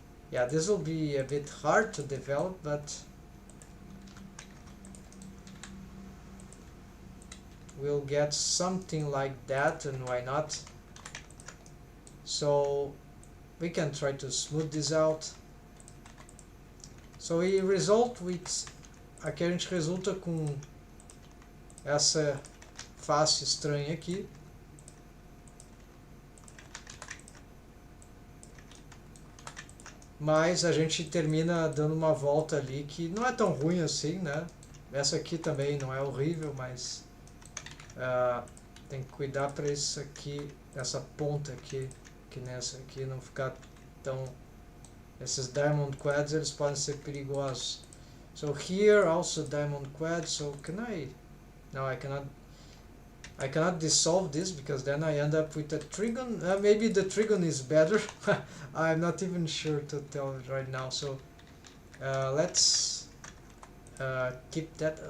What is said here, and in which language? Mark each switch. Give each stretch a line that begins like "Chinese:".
English: Yeah, this will be a bit hard to develop, but we'll get something like that, and why not? So we can try to smooth this out. So we result with,
Portuguese: aqui a gente resulta com essa face estranha aqui. Mas a gente termina dando uma volta ali que não é tão ruim assim, né? Essa aqui também não é horrível, mas tem que cuidar para isso aqui, essa ponta aqui, que nessa aqui não ficar tão... Esses diamond quads, eles podem ser perigosos.
English: So here also diamond quad, so can I... No, I cannot dissolve this, because then I end up with a trigon. Maybe the trigon is better. I'm not even sure to tell it right now. So let's keep that.